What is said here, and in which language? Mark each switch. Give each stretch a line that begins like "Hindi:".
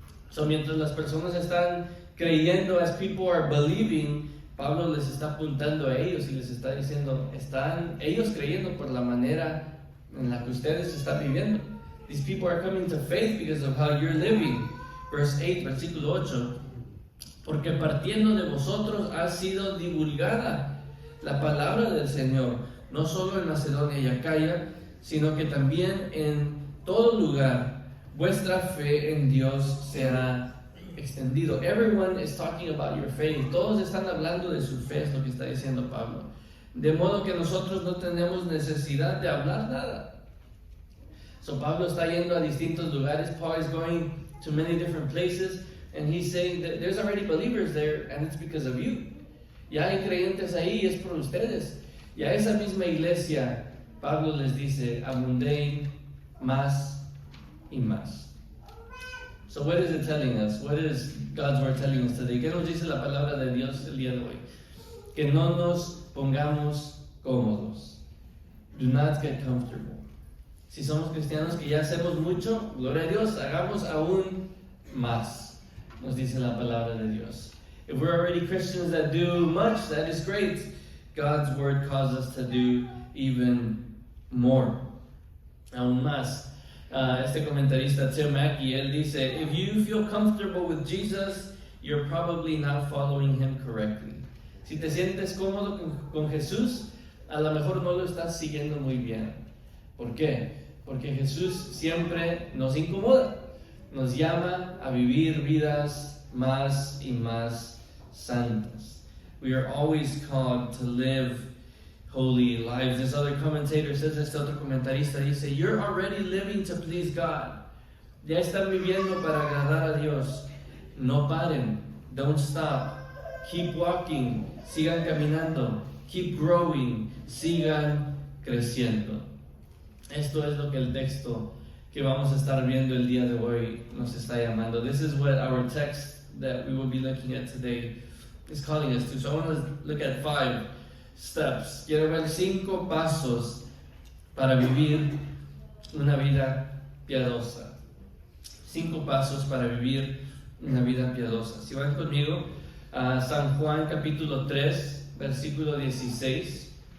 Spanish: So, mientras las personas están creyendo,
English: as people are believing,
Spanish: Pablo les está apuntando a ellos y les está diciendo, están ellos creyendo por la manera en la que ustedes están viviendo.
English: These people are coming to faith because of how you're living. Verse 8,
Spanish: versículo 8. Porque partiendo de vosotros ha sido divulgada la palabra del Señor, no solo en Macedonia y Acaya, sino que también en todo lugar vuestra fe en Dios se ha extendido.
English: Everyone is talking about your faith.
Spanish: Todos están hablando de su fe, es lo que está diciendo Pablo. de modo que nosotros no tenemos necesidad de hablar nada. So Pablo está yendo a distintos lugares.
English: Paul is going to many different places, and he's saying that there's already believers there, and it's because of you.
Spanish: Ya hay creyentes ahí, es por ustedes. Y a esa misma iglesia, Pablo les dice, abundéis más y más.
English: So what is it telling us? What is God's word telling us today?
Spanish: ¿Qué nos dice la palabra de Dios el día de hoy? Que no nos pongamos cómodos.
English: Do not get comfortable.
Spanish: Si somos cristianos que ya hacemos mucho, gloria a Dios, hagamos aún más, nos dice la palabra de Dios.
English: If we're already Christians that do much, that is great. God's word calls us to do even more,
Spanish: aún más. Este comentarista Tim Mackey, él dice,
English: if you feel comfortable with Jesus, you're probably not following him correctly.
Spanish: Si te sientes cómodo con Jesús, a lo mejor no lo estás siguiendo muy bien. ¿Por qué? Porque Jesús siempre nos incomoda, nos llama a vivir vidas más y más santas.
English: We are always called to live holy lives. This other commentator says,
Spanish: este otro comentarista dice,
English: you're already living to please God.
Spanish: Ya están viviendo para agradar a Dios. No paren,
English: don't stop. Keep walking,
Spanish: sigan caminando.
English: Keep growing,
Spanish: sigan creciendo. Esto es lo que el texto que vamos a estar viendo el día de hoy nos está llamando.
English: This is what our text that we will be looking at today is calling us to. So I want to look at 5 steps.
Spanish: Quiero ver 5 pasos para vivir una vida piadosa. 5 pasos para vivir una vida piadosa. Si van conmigo a San Juan capítulo 3, versículo 16.